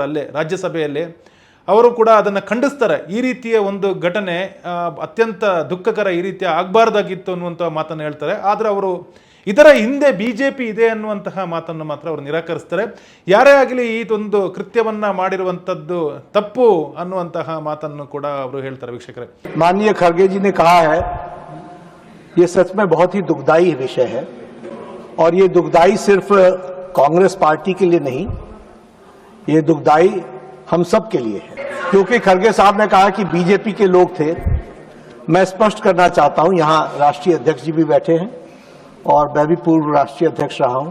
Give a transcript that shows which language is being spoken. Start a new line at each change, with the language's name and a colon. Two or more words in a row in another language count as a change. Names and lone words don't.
Kannada: ಅಲ್ಲೇ ರಾಜ್ಯಸಭೆಯಲ್ಲಿ ಅವರು ಕೂಡ ಅದನ್ನು ಖಂಡಿಸ್ತಾರೆ. ಈ ರೀತಿಯ ಒಂದು ಘಟನೆ ಅತ್ಯಂತ ದುಃಖಕರ, ಈ ರೀತಿಯ ಆಗಬಾರ್ದಾಗಿತ್ತು ಅನ್ನುವಂಥ ಮಾತನ್ನು ಹೇಳ್ತಾರೆ. ಆದರೆ ಅವರು ಇದರ ಹಿಂದೆ ಬಿಜೆಪಿ ಇದೆ ಅನ್ನುವಂತಹ ಮಾತನ್ನು ಮಾತ್ರ ಅವರು ನಿರಾಕರಿಸ್ತಾರೆ. ಯಾರೇ ಆಗಲಿ ಇದೊಂದು ಕೃತ್ಯವನ್ನು ಮಾಡಿರುವಂಥದ್ದು ತಪ್ಪು ಅನ್ನುವಂತಹ ಮಾತನ್ನು ಕೂಡ ಅವರು ಹೇಳ್ತಾರೆ. ವೀಕ್ಷಕರೇ,
Hindi: माननीय खरगे जी ने कहा है, ये सच में बहुत ही दुखदाई विषय है और ये दुखदाई सिर्फ कांग्रेस पार्टी के लिए नहीं, ये दुखदाई हम सब के लिए है. क्योंकि खरगे साहब ने कहा कि बीजेपी के लोग थे. मैं स्पष्ट करना चाहता हूं, यहां राष्ट्रीय अध्यक्ष जी भी बैठे हैं और मैं भी पूर्व राष्ट्रीय अध्यक्ष रहा हूं.